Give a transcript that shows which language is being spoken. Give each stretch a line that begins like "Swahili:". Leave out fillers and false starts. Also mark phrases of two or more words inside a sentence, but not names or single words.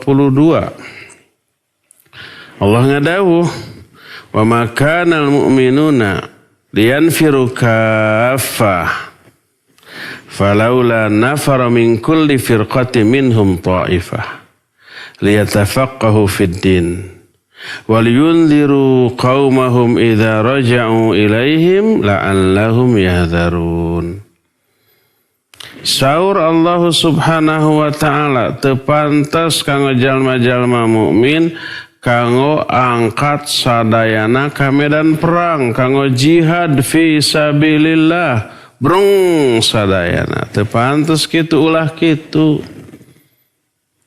Arabic: Allah ngadawuh, "Wa ma kana al-mu'minuna liyanfiru kaffah. Falaula nafara min kulli firqatin minhum ta'ifah liyatafaqahu fid din. وَلْيُنْذِرُوا قَوْمَهُمْ إِذَا رَجَعُوا إِلَيْهِمْ لَعَلَّهُمْ يَحْذَرُونَ."
Sundanese: Saur Allah
Arabic: subhanahu wa ta'ala
Sundanese: tepantas kanggo jalma-jalma mukmin kanggo angkat sadayana ka medan perang, kanggo
Arabic: jihad fi sabilillah,
Sundanese: brung sadayana tepantas kitu ulah kitu.